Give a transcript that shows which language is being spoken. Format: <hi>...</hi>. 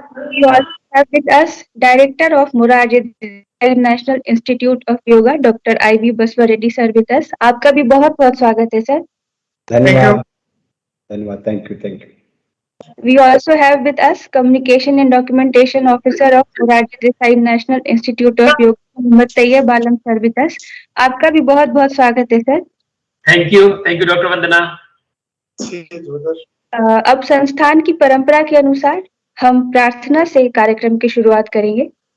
<en>We also have with us Director of Morarji Desai National Institute of Yoga, Dr. I.V. Baswa Reddy sir with us.</en> <hi>आपका भी बहुत बहुत स्वागत है, sir. धन्यवाद धन्यवाद</hi> <en>Thank you We also have with us Communication and Documentation Officer of Morarji Desai National Institute of Yoga, Mohammad Tayyib Alam sir with us.</en> <hi>आपका भी बहुत बहुत स्वागत है सर.</hi> <en>Thank you doctor Vandana.</en> <hi>अब संस्थान की परंपरा के अनुसार हम प्रार्थना से कार्यक्रम की शुरुआत करेंगे.</hi>